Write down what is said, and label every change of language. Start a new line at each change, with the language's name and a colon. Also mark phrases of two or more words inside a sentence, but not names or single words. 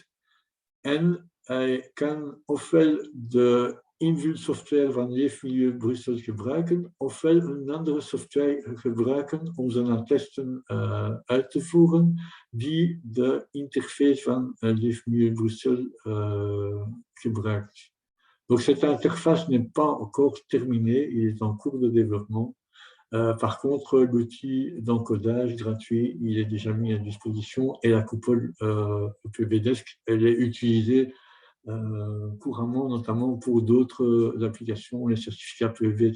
Dutch: En hij kan ofwel de invulsoftware van Leefmilieu Brussel gebruiken, ofwel een andere software gebruiken om zijn attesten uit te voeren, die de interface van Leefmilieu Brussel gebruikt.
French: Donc cette interface n'est pas encore terminée, il est en cours de développement. Par contre, l'outil d'encodage gratuit, il est déjà mis à disposition et la coupole EPBDesk, elle est utilisée couramment, notamment pour d'autres applications, les certificats PEV, etc.